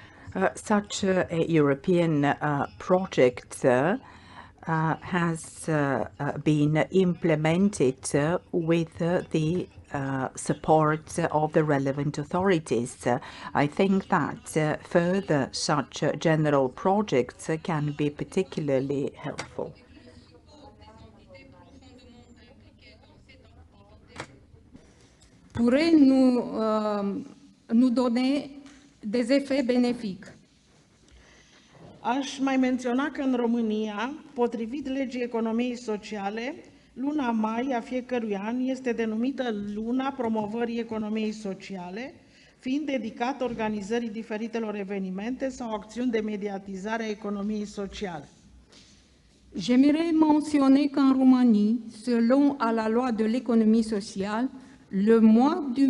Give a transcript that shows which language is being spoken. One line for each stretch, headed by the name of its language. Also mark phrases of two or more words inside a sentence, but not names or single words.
English: Such a European project has been implemented with the support of the relevant authorities. I think that further such general projects can be particularly helpful.
French: Pourrait nous donner des effets bénéfiques.
Romanian: Aș mai menționa că în România, potrivit legii economiei sociale, luna mai a fiecărui an este denumită Luna Promovării Economiei Sociale, fiind dedicată organizării diferitelor evenimente sau acțiuni de mediatizare a economiei sociale.
French: J'aimerais mentionner qu'en Roumanie, selon à la loi de l'économie sociale, le mois du...